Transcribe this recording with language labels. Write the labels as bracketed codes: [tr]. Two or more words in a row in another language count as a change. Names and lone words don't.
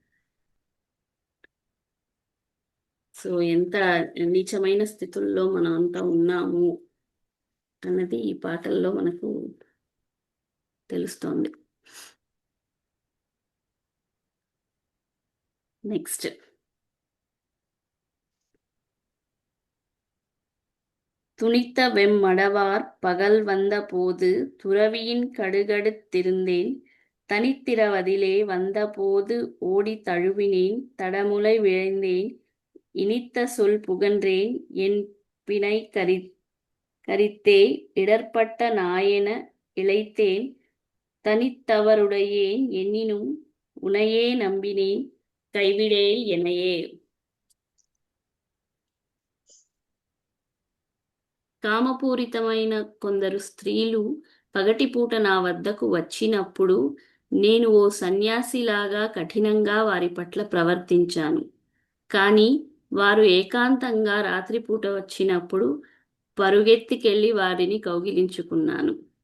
[te] సో ఎంత నీచమైన స్థితుల్లో మనం అంతా ఉన్నాము అన్నది ఈ పాటల్లో మనకు తెలుస్తోంది. నెక్స్ట్, [ta] துணித்த வெம்மடவார் பகல் வந்த போது துறவியின் கடுகடுத்திருந்தேன் தனித்திரவதிலே வந்தபோது ஓடி தழுவினேன் தடமுலை விழைந்தேன் இனித்த சொல் புகன்றேன் என் பிணை கரித்தே இடர்பட்ட நாயென இளைத்தேன் தனித்தவருடையேன் எண்ணினும் உனையே நம்பினேன் கைவிடேல் எனையே. [te] కామపూరితమైన కొందరు స్త్రీలు పగటిపూట నా వద్దకు వచ్చినప్పుడు నేను ఓ సన్యాసిలాగా కఠినంగా వారి పట్ల ప్రవర్తించాను. కానీ వారు ఏకాంతంగా రాత్రిపూట వచ్చినప్పుడు పరుగెత్తికెళ్ళి వారిని కౌగిలించుకున్నాను.